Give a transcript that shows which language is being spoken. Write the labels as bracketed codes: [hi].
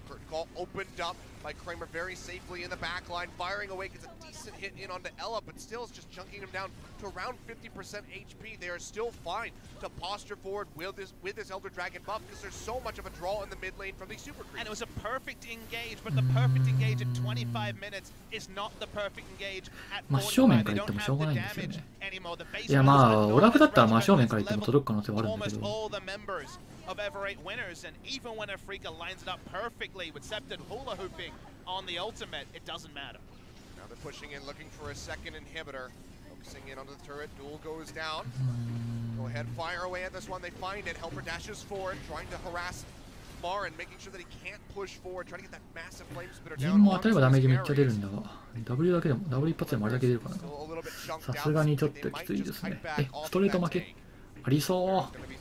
[en] Call opened up by Kramer very safely in the back line, firing away, gets a decent hit in onto Ella, but still is just chunking him down to around 50% HP. They are still fine to posture forward with this Elder Dragon buff because there's so much of a draw in the mid lane from these super creeps. And it was a perfect engage, but the perfect engage at 25 minutes is not the perfect engage at 45. [ja] 真正面から行ってもしょうがないんですよね。いや、まあオラフだったら真正面から行っても届く可能性はあるんだけど。 [en] Of Ever8 winners, and even when Afrika lines it up perfectly with Septed hula hooping on the ultimate, it doesn't matter. Now they're pushing in, looking for a second inhibitor. Focusing in onto the turret, duel goes down. Go ahead, fire away at this one, they find it. Helper dashes forward, trying to harass Marin, making sure that he can't push forward, trying to get that massive flame spitter down. [ja] 陣も当たればダメージめっちゃ出るんだが、W だけでも、W 一発でもあれだけ出るかな。さすがにちょっときついですね。ストレート負けありそう。